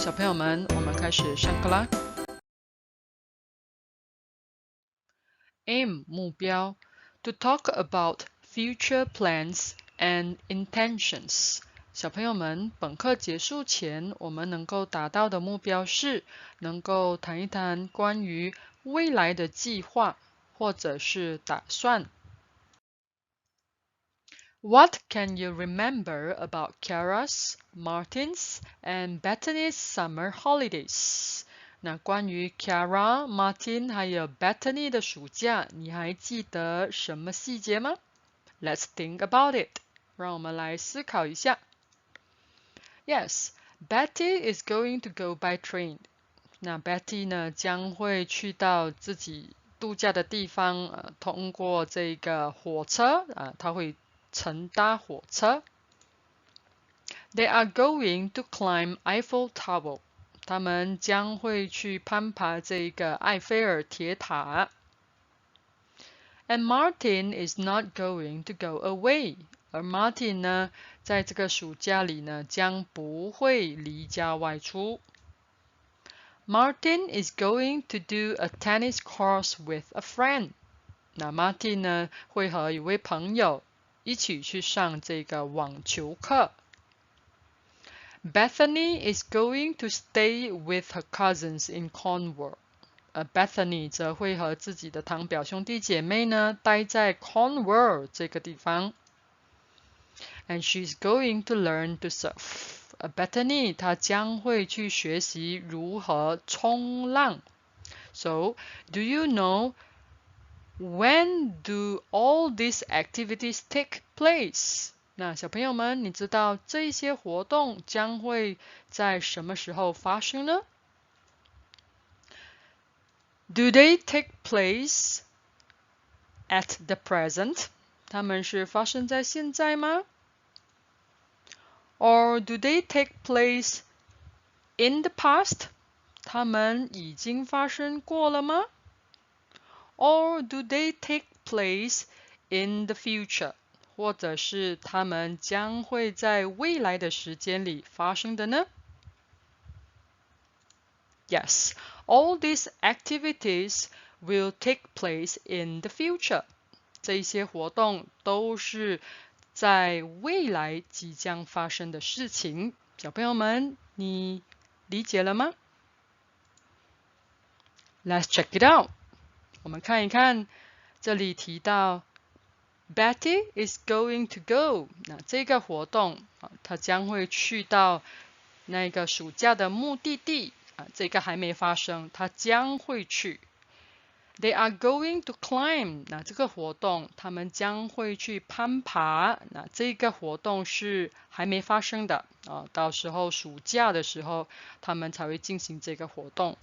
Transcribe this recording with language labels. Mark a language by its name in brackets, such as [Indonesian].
[Chinese] 小朋友们，我们开始上课啦。 [English] Aim 目标 To talk about future plans and intentions. [Chinese] 小朋友们，本课结束前，我们能够达到的目标是能够谈一谈关于未来的计划或者是打算。 [English] What can you remember about Ciara's, Martin's, and Bethany's summer holidays? [Chinese] 那关于 Ciara、Martin 还有 Bethany 的暑假，你还记得什么细节吗？ [English] Let's think about it. [Chinese] 让我们来思考一下。 [English] Yes, Betty is going to go by train. [Chinese] 那 Betty 呢将会去到自己度假的地方，通过这个火车，她会乘搭火车。 [English] They are going to climb Eiffel Tower. [Chinese] 他们将会去攀爬这个埃菲尔铁塔。 [English] And Martin is not going to go away. [Chinese] 而 Martin 呢，在这个暑假里呢，将不会离家外出。 [English] Martin is going to do a tennis course with a friend. [Chinese] 那 Martin 呢，会和一位朋友一起去上这个网球课。 [English] Bethany is going to stay with her cousins in Cornwall. [Chinese] Bethany 则会和自己的堂表兄弟姐妹呢，待在 Cornwall 这个地方。 [English] And she's going to learn to surf. [Chinese] Bethany 她将会去学习如何冲浪。 [English] So, do you know when do all these activities take place? [Chinese] 那小朋友们，你知道这些活动将会在什么时候发生呢？ [English] Do they take place at the present? [Chinese] 它们是发生在现在吗？ [English] Or do they take place in the past? [Chinese] 它们已经发生过了吗？ [English] Or do they take place in the future? [Chinese] 或者是它们将会在未来的时间里发生的呢？ [English] Yes, all these activities will take place in the future. [Chinese] 这些活动都是在未来即将发生的事情。小朋友们，你理解了吗？ [English] Let's check it out. [Chinese] 我们看一看，这里提到 [English] Betty is going to go. [Chinese] 那这个活动它将会去到那个暑假的目的地这个还没发生，它将会去。 [English] They are going to climb. [Chinese] 那这个活动他们将会去攀爬。那这个活动是还没发生的到时候暑假的时候他们才会进行这个活动。